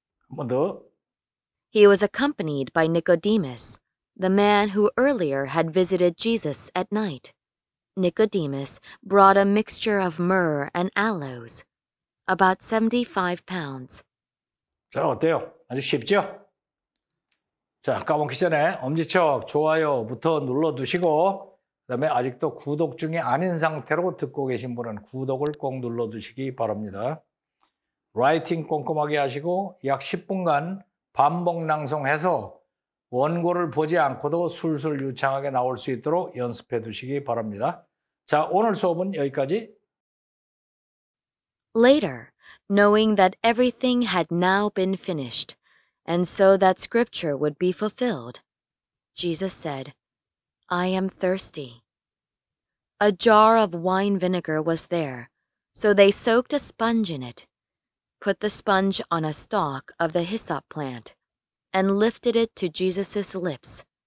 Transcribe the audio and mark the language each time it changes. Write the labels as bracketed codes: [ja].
[ko] 한 번 더. [en] He was accompanied by Nicodemus, the man who earlier had visited Jesus at night. Nicodemus brought a mixture of myrrh and aloes, about 75 pounds. [ko] 자, 어때요? 아주 쉽죠? 자, 까먹기 전에 엄지척 좋아요부터 눌러두시고 그다음에 아직도 구독 중에 아닌 상태로 듣고 계신 분은 구독을 꼭 눌러두시기 바랍니다. 라이팅 꼼꼼하게 하시고 약 10분간 반복 낭송해서 원고를 보지 않고도 술술 유창하게 나올 수 있도록 연습해 두시기 바랍니다. 자, 오늘 수업은 여기까지. [en] Later, knowing that everything had now been finished, and so that Scripture would be fulfilled, Jesus said, I am thirsty. A jar of wine vinegar was there, so they soaked a sponge in it, put the sponge on a stalk of the hyssop plant, and lifted it to Jesus' lips.